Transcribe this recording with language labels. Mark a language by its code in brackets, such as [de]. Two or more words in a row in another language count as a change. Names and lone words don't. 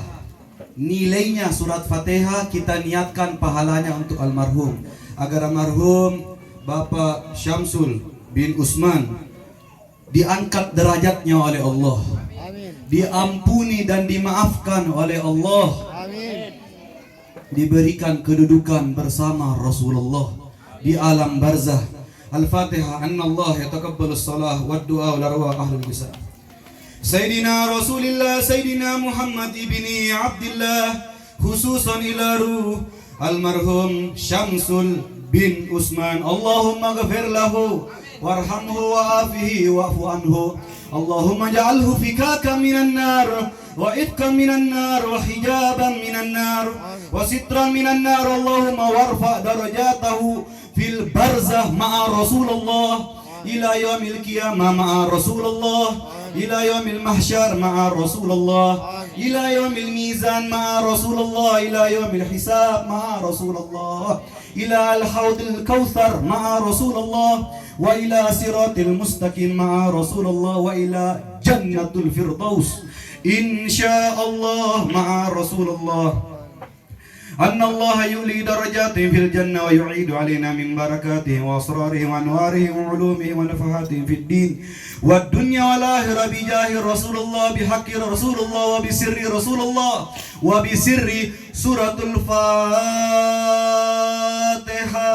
[id] Nilainya surat Fatihah kita niatkan pahalanya untuk almarhum, agar almarhum Bapak Syamsul bin Usman diangkat derajatnya oleh Allah, diampuni dan dimaafkan oleh Allah, diberikan kedudukan bersama Rasulullah di alam barzah. [ar] الفاتحة. Annallah yataqabbalus salah wa du'a wal arwah ahlul bisa. Sayyidina Rasulillah Sayyidina Muhammad ibni Abdullah, khususan ila ruh almarhum Syamsul bin Usman. اللهم اغفر له وارحمه وعافه واعف عنه. اللهم اجعله فكاكا من النار وعتقا من النار وحجابا من النار وسترا من النار. Allahumma warfa darajatahu fil barzah ma'a Rasulullah ila yaumil qiyamah ma'a Rasulullah, ila yaumil mahsyar ma'a Rasulullah, ila yaumil mizan ma'a Rasulullah, ila yaumil hisab ma'a Rasulullah, ila al-haudil kautsar ma'a Rasulullah, wa ila siratil mustaqim ma'a Rasulullah, wa ila jannatul firdaus insyaallah ma'a Rasulullah. أن الله يولي درجاته في الجنة ويعيد علينا من بركاته وأسراره وأنواره وعلومه ونفحاته في الدين والدنيا والآخرة بجاه رسول الله بحق رسول الله وبسر رسول الله وبسر سورة الفاتحة.